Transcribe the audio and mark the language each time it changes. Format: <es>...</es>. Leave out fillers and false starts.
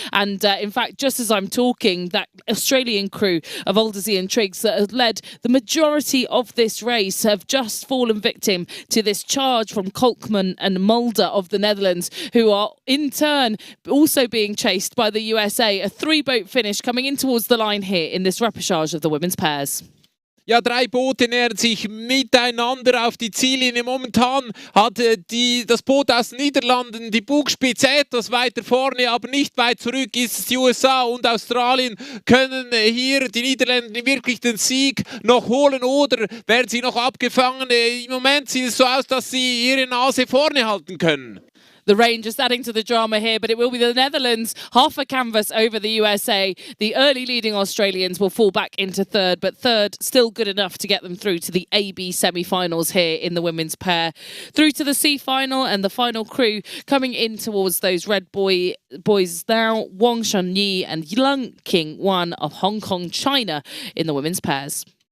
<en>And in fact, just as I'm talking, that Australian crew of Oldersey and Triggs that have led the majority of this race have just fallen victim to this charge from Kolkman and Mulder of the Netherlands, who are in turn also being chased by the USA. A three-boat finish coming in towards the line here in this repechage of the women's pairs.</en> <de>Ja, 3 Boote nähern sich miteinander auf die Ziellinie. Momentan hat das Boot aus den Niederlanden die Bugspitze etwas weiter vorne, aber nicht weit zurück ist es. Die USA und Australien können hier die Niederländer wirklich den Sieg noch holen oder werden sie noch abgefangen. Im Moment sieht es so aus, dass sie ihre Nase vorne halten können.</de> <en>The rain just adding to the drama here, but it will be the Netherlands, half a canvas over the USA. The early leading Australians will fall back into third, but third still good enough to get them through to the AB semi-finals here in the women's pair. Through to the C final and the final crew coming in towards those red boys now, Wang Shanyi and Lung King Wan of Hong Kong, China in the women's pairs.</en>